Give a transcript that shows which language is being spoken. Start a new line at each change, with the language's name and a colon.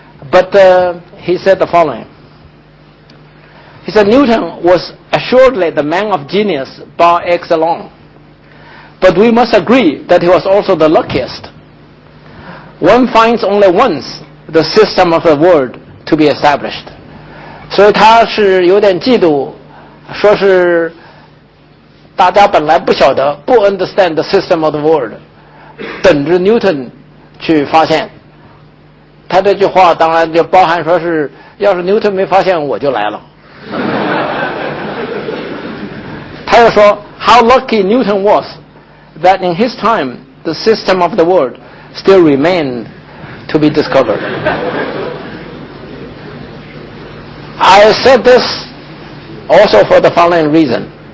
English: But he said the following. He said, "Newton was assuredly the man of genius par excellence. But we must agree that he was also the luckiest. One finds only once the system of the world to be established.
Chinese: 所以他是有点嫉妒，说是大家本来不晓得，不
English: understand the system of the world，
Chinese: 等着 Newton 去发现。他这句话当然就包含说是，要是 Newton 没发现，我就来了。他又说
English: ，How lucky Newton was that in his time the system of the world still remained to be discovered. I said this also for the following reason.